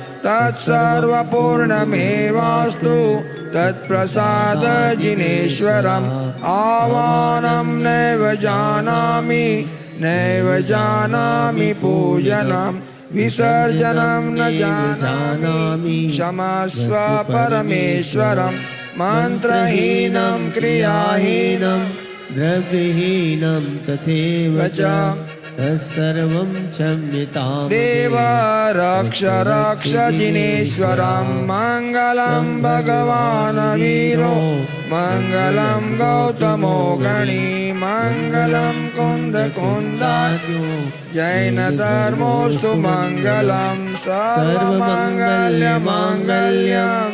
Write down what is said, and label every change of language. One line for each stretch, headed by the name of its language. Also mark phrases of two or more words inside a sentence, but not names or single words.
Sanskrit: तत्सर्वपूर्णमेवास्तु तत्प्रसाद जिनेश्वरम आवानम नैव जानामि पूजनम विसर्जनम न जानामि क्षमस्व परमेश्वरम મંત્રહીનમ ક્રિયાહીનમ દ્રવ્યહીનમ તથૈવ ચ તત્સર્વં ક્ષમ્યતામ દેવ રક્ષ રક્ષ જિનેશ્વરમ મંગલમ ભગવાન વીરો મંગલમ ગૌતમો ગણી મંગલમ કુંદ કુંદાત્યો જૈન ધર્મોસ્તુ મંગલમ સર્વમંગલ્ય મંગલ્યમ